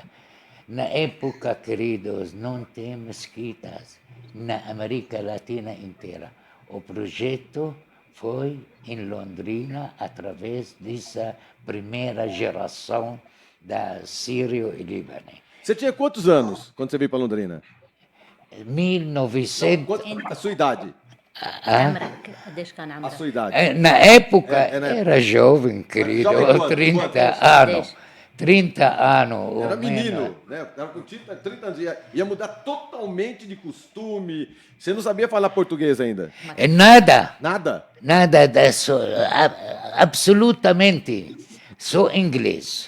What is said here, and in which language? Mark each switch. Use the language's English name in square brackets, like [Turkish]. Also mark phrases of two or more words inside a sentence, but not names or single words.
[Portuguese] Na época, queridos, não tem mesquitas na América Latina inteira. O projeto foi em Londrina através dessa primeira geração da Sírio e Líbano. Você tinha quantos anos quando você veio para Londrina? 1900. A sua idade? [Arabic] عمرك قديش كان [Portuguese] A [Arabic] عمرك؟ [Portuguese] sua idade. Na época na era jovem, querido, Jovem quanto? 30 Quanto? anos. 30 anos. ou Era menos. menino, né? Era com 30 anos. Ia mudar totalmente de costume. Você não sabia falar português ainda? Nada. Nada? Nada disso, absolutamente, só inglês.